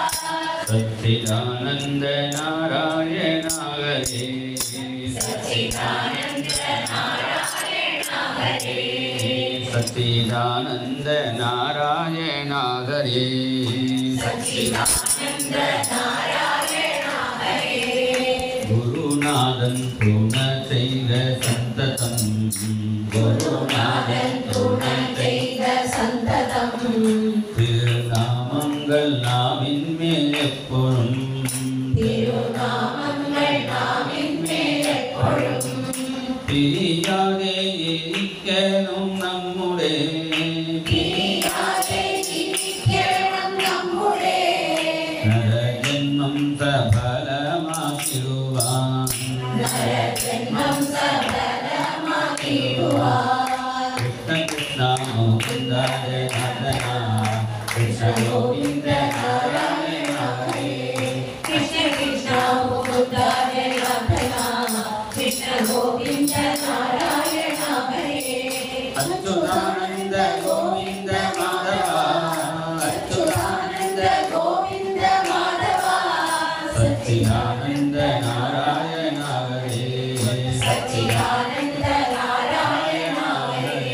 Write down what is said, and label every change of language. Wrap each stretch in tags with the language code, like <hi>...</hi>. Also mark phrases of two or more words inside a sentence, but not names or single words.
<sa>सच्चिदानंद नारायण हरे, सच्चिदानंद नारायण हरे, सच्चिदानंद नारायण हरे, सच्चिदानंद नारायण हरे। गुरुनाथं तुण चैव संततं, गुरुनाथं तुण चैव संततं।</sa> <ta>திருநாமங்கள் நாவின் மேல் எப்பொழுதும், திருநாமங்கள் நாவின் மேல் எப்பொழுதும் பிரியாதே இருக்கணும் நம்முடைய, பிரியாதே இருக்கணும் நம்முடைய நரஜன்மம் சபலமாக்கிடுவான், நரஜன்மம் சபலமாக்கிடுவான்। கிருஷ்ண கிருஷ்ண முகுந்த ஜனார்தனா,</ta> <sa>कृष्ण गोविंद नारायण हरे। कृष्ण कृष्ण मुकुंद जनार्दना, कृष्ण गोविंद नारायण हरे। अच्युतानंद गोविंद माधवा, अच्युतानंद गोविंद माधवा, सच्चिदानंद नारायण हरे, सच्चिदानंद नारायण हरे।</sa>